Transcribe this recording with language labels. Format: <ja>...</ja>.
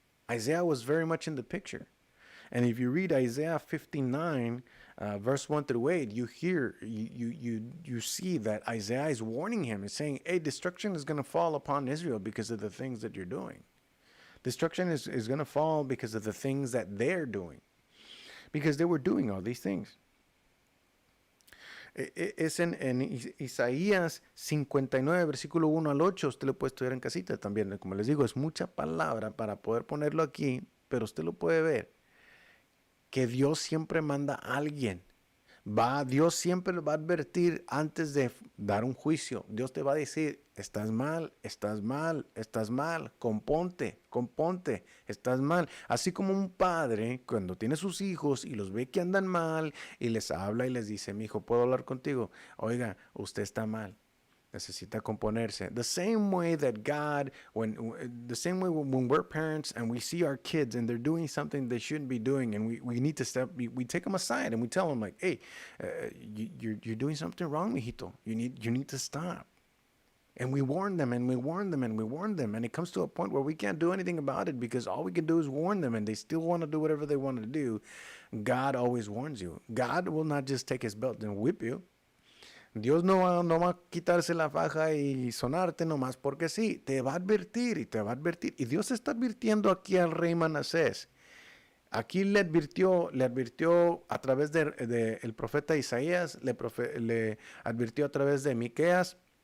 <en>Isaiah was very much in the picture. And if you read Isaiah 59, verse 1 through 8, you see that Isaiah is warning him. It's saying, hey, destruction is going to fall upon Israel because of the things that you're doing. Destruction is going to fall because of the things that they're doing. Because they were doing all these things.</en> <es>Es en Isaías 59, versículo 1 al 8. Usted lo puede estudiar en casita también. Como les digo, es mucha palabra para poder ponerlo aquí, pero usted lo puede ver. Que Dios siempre manda a alguien. Dios siempre lo va a advertir antes de dar un juicio. Dios te va a decir, estás mal, estás mal, estás mal, componte, estás mal. Así como un padre, cuando tiene sus hijos y los ve que andan mal y les habla y les dice, mi hijo, ¿puedo hablar contigo? Oiga, usted está mal. Necesita componerse.</es> <en>The same way that God, when we're parents and we see our kids and they're doing something they shouldn't be doing, and we need to we take them aside and we tell them like, hey, you're doing something wrong, mijito. You need to stop. And we warn them and we warn them and we warn them. And it comes to a point where we can't do anything about it because all we can do is warn them and they still want to do whatever they want to do. God always warns you. God will not just take his belt and whip you.</en> <es>Dios no va a quitarse la faja y sonarte nomás porque sí. Te va a advertir y te va a advertir. Y Dios está advirtiendo aquí al rey Manasés. Aquí le advirtió a través de el profeta Isaías, le advirtió a través de Miqueas.</es>